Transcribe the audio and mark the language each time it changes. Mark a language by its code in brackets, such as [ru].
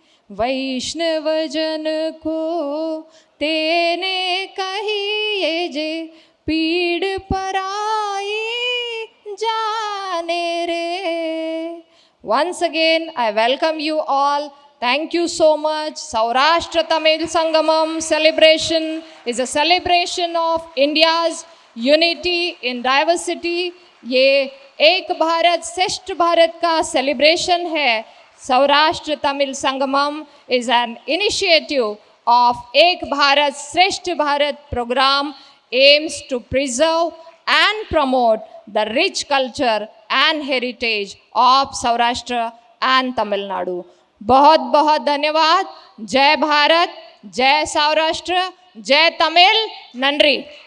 [gu] वैष्णव जन को तेने कहिए जे, पीड़ पराई जाने रे। [en] Once again, I welcome you all. Thank you so much. Saurashtra Tamil Sangamam celebration is a celebration of India's unity in diversity. [hi] ये एक भारत श्रेष्ठ भारत का celebration है। [en] Saurashtra Tamil Sangamam is an initiative of Ek Bharat Shreshth Bharat program, aims to preserve and promote the rich culture and heritage of Saurashtra and Tamil Nadu. [hi] बहुत बहुत धन्यवाद। जय भारत, जय सौराष्ट्र, जय तमिल, नंरी।